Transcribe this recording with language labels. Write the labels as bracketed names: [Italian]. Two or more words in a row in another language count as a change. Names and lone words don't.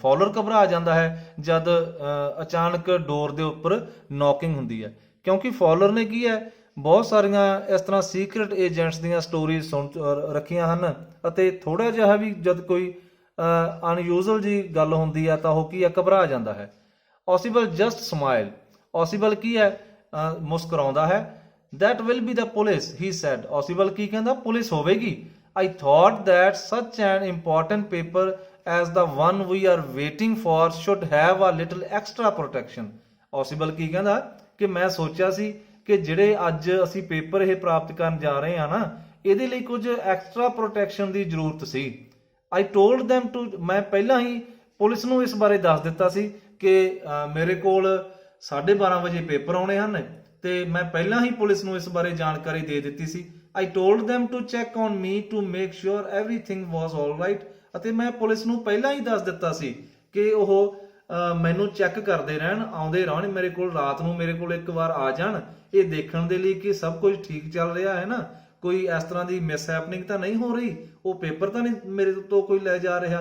[Punjabi] ਫਾਉਲਰ ਘਬਰਾ ਜਾਂਦਾ ਹੈ ਜਦ ਅਚਾਨਕ ਡੋਰ ਦੇ ਉੱਪਰ ਨੌਕਿੰਗ ਹੁੰਦੀ ਹੈ, ਕਿਉਂਕਿ ਫਾਉਲਰ ਨੇ ਕੀ ਹੈ ਬਹੁਤ ਸਾਰੀਆਂ ਇਸ ਤਰ੍ਹਾਂ ਸੀਕ੍ਰੇਟ ਏਜੰਟਸ ਦੀਆਂ ਸਟੋਰੀਜ਼ ਸੁਣ ਰੱਖੀਆਂ ਹਨ, ਅਤੇ ਥੋੜਾ ਜਿਹਾ ਵੀ ਜਦ ਕੋਈ ਅਨਯੂਜ਼ਲ ਜੀ ਗੱਲ ਹੁੰਦੀ ਹੈ ਤਾਂ ਉਹ ਕੀ ਹੈ ਘਬਰਾ ਜਾਂਦਾ ਹੈ। ਔਸੀਬਲ [English] just smile, [Punjabi] ਔਸੀਬਲ ਕੀ ਹੈ ਮੁਸਕਰਾਉਂਦਾ ਹੈ। [English] that will be the police he said, [Punjabi] ਔਸੀਬਲ ਕੀ ਕਹਿੰਦਾ? ਪੁਲਿਸ ਹੋਵੇਗੀ। [English] I thought that such an important paper as the one we are waiting for should have a little extra protection, [Punjabi] ਔਸੀਬਲ ਕੀ ਕਹਿੰਦਾ ਕਿ ਮੈਂ ਸੋਚਿਆ ਸੀ ਕਿ ਜਿਹੜੇ ਅੱਜ ਅਸੀਂ ਪੇਪਰ ਇਹ ਪ੍ਰਾਪਤ ਕਰਨ ਜਾ ਰਹੇ ਹਾਂ ਨਾ, ਇਹਦੇ ਲਈ ਕੁਝ ਐਕਸਟਰਾ ਪ੍ਰੋਟੈਕਸ਼ਨ ਦੀ ਜ਼ਰੂਰਤ ਸੀ। [English] I told them to, [Punjabi] ਮੈਂ ਪਹਿਲਾਂ ਹੀ ਪੁਲਿਸ ਨੂੰ ਇਸ ਬਾਰੇ ਦੱਸ ਦਿੱਤਾ ਸੀ ਕਿ ਮੇਰੇ ਕੋਲ 12:30 ਵਜੇ ਪੇਪਰ ਆਉਣੇ ਹਨ, ਤੇ ਮੈਂ ਪਹਿਲਾਂ ਹੀ ਪੁਲਿਸ ਨੂੰ ਇਸ ਬਾਰੇ ਜਾਣਕਾਰੀ ਦੇ ਦਿੱਤੀ ਸੀ। [English] I told them to check on me to make sure everything was all right, [Punjabi] ਅਤੇ ਮੈਂ ਪੁਲਿਸ ਨੂੰ ਪਹਿਲਾਂ ਹੀ ਦੱਸ ਦਿੱਤਾ ਸੀ ਕਿ ਉਹ ਮੈਨੂੰ ਚੈੱਕ ਕਰਦੇ ਰਹਿਣ, ਆਉਂਦੇ ਰਹਿਣ ਮੇਰੇ ਕੋਲ, ਰਾਤ ਨੂੰ ਮੇਰੇ ਕੋਲ ਇੱਕ ਵਾਰ ਆ ਜਾਣ, ਇਹ ਦੇਖਣ ਦੇ ਲਈ ਕਿ ਸਭ ਕੁਝ ਠੀਕ ਚੱਲ ਰਿਹਾ ਹੈ ਨਾ, ਕੋਈ ਇਸ ਤਰ੍ਹਾਂ ਦੀ ਮਿਸ ਹੈਪਨਿੰਗ ਤਾਂ ਨਹੀਂ ਹੋ ਰਹੀ, ਉਹ ਪੇਪਰ ਤਾਂ ਨਹੀਂ ਮੇਰੇ ਤੋਂ ਕੋਈ ਲੈ ਜਾ ਰਿਹਾ।